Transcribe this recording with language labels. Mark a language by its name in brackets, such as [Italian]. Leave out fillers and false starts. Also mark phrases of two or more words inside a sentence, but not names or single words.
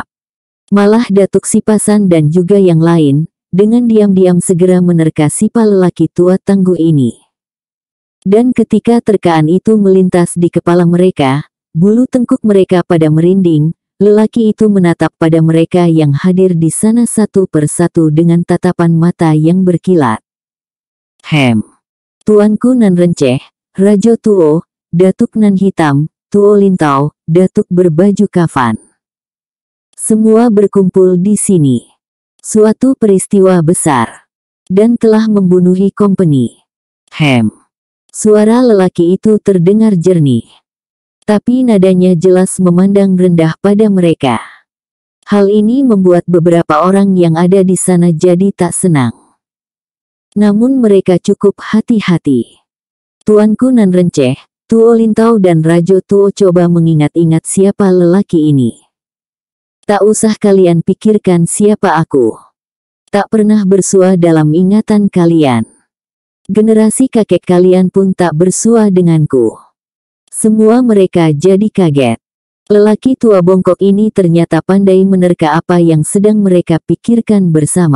[Indonesian] Malah Datuk Sipasan dan juga yang lain, dengan diam-diam segera menerka sipa lelaki tua tangguh ini. Dan ketika terkaan itu melintas di kepala mereka, bulu tengkuk mereka pada merinding, lelaki itu menatap pada mereka yang hadir di sana satu persatu dengan tatapan mata yang berkilat. Tuanku nan renceh, Rajo Tuo, Datuk nan hitam, Tuo Lintau, Datuk berbaju kafan. Semua berkumpul di sini. Suatu peristiwa besar. Dan telah membunuhi company. Suara lelaki itu terdengar jernih. Tapi nadanya jelas memandang rendah pada mereka. Hal ini membuat beberapa orang yang ada di sana jadi tak senang. Namun mereka cukup hati-hati. Tuanku nan renceh, Tuo Lintau dan Rajo Tuo coba mengingat-ingat siapa lelaki ini. Tak usah kalian pikirkan siapa aku. Tak pernah bersua dalam ingatan kalian. Generasi kakek kalian pun tak bersua denganku. Semua mereka jadi kaget. Lelaki tua bongkok ini ternyata pandai menerka apa yang sedang mereka pikirkan bersama.